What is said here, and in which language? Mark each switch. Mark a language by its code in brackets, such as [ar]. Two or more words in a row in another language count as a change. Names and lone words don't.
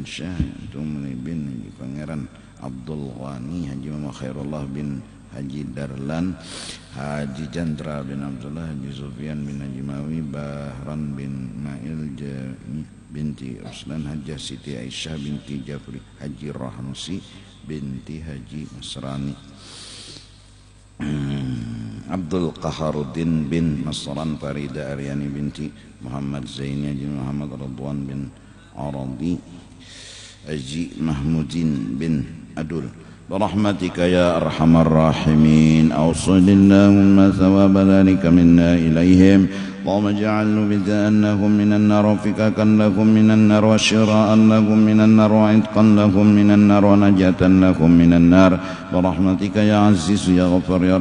[ar] Syah Tumri bin Haji Pangeran Abdul Ghani Haji Muhammad Khairullah bin Haji Darlan, Haji Chandra bin Abdullah, Haji Sufyan bin Haji Mawi, Bahran bin Mail binti Ruslan, Haji Siti Aisyah binti Jafri, Haji Rahnusi binti Haji Masrani, Abdul Qaharuddin bin Masran, Farida Aryani binti Muhammad Zaini, Haji Muhammad Radwan bin Aradi, Haji Mahmudin bin Adul. برحمتك يا أرحم الراحمين أوصل اللهم ثواب ذلك منا إليهم اللهم اجعلوا بأنهم من النار وفكاكا لهم من النار وشراء لهم من النار وعتقا لهم من النار ونجاة لهم من النار برحمتك يا عزيز يا غفر يا